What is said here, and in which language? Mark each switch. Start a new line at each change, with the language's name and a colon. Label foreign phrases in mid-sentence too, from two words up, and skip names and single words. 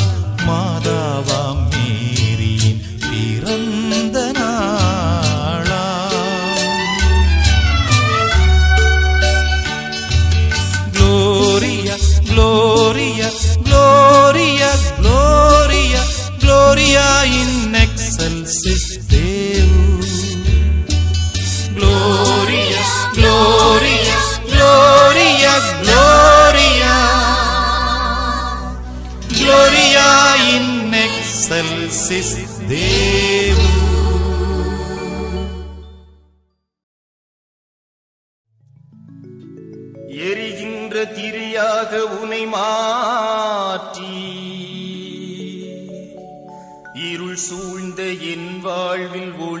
Tamil: மாதாவாம் மேரியின் பிறந்த நாளாம்.
Latin: Gloria, Gloria, Gloria, Gloria, Gloria in excelsis Deo. Gloria, Gloria, Gloria, Gloria, Gloria in excelsis Deo.
Tamil: எரிகின்ற திரியாக உனை மாற்றி இருள் சூழ்ந்த என் வாழ்வில்